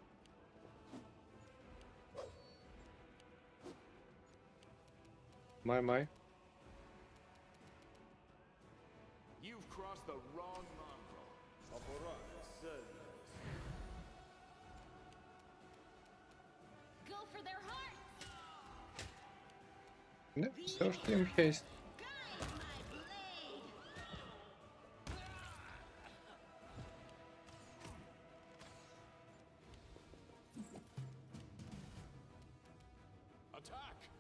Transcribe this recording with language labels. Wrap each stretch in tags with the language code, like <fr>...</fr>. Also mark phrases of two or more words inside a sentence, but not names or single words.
<bg>Май.</bg> <en>You've crossed the wrong mongrel. Go for their hearts!</en> <bg>Не, все още имам хейст.</bg> <en>Attack!</en>